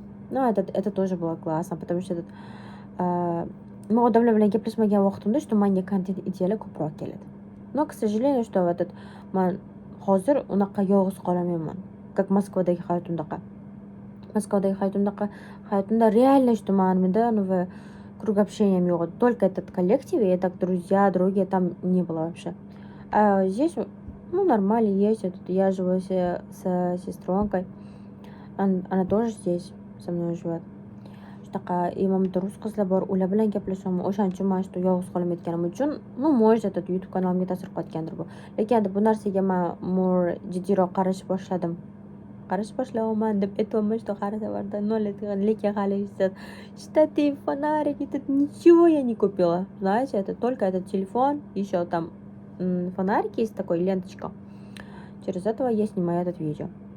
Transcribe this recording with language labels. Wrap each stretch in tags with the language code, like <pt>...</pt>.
<ru>Ну, это тоже было классно, потому что</ru> <uz>men odamlar bilan gaplashmagan vaqtimda menga kontent ideali ko'proq keladi.</uz> <ru>Но, к сожалению,</ru> <uz>что men hozir unaqa yolg'iz qolamayman. Как Moskvadagi hayotimdaqa. Hayotimda реально, men круг общения yo'q.</uz> <ru>Только этот коллектив, и так друзья, другие там не было вообще. А здесь, нормально есть. Я живу с сестренкой. Она тоже здесь со мной живет.</ru> <uz>Imamda rus qizlar bor, ular bilan gaplashaman. O'shaning uchun men yolg'iz qolmayotganim uchun, может, YouTube kanalimga ta'sir qilayotgandir bu. Lekin bu narsaga men more jiddiyroq qarashlayapman deb aytolmay, har safarda lekin hali</uz> <ru>штатив, фонарик, ничего я не купила. Знаете, это только этот телефон, еще там фонарик есть такой, ленточка. Через этого я снимаю этот видео.</ru>